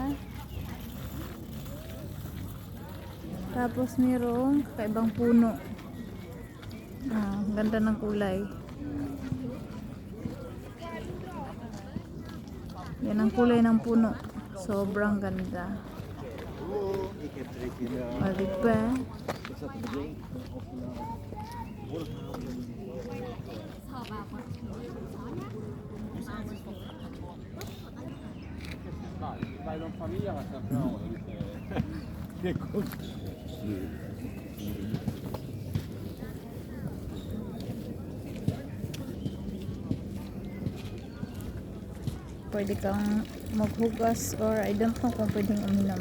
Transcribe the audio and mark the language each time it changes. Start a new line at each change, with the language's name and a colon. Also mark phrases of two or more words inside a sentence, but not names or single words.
Filipino: Tapos mayroong kaibang puno. Ganda ng kulay. Yan ang kulay ng puno. Sobrang ganda. Diba?
Italian: Vai in famiglia ma sempre no. Che cosa?
Filipino: Pwede kang maghugas or
English: I don't know
Filipino: kung pwedeng uminom.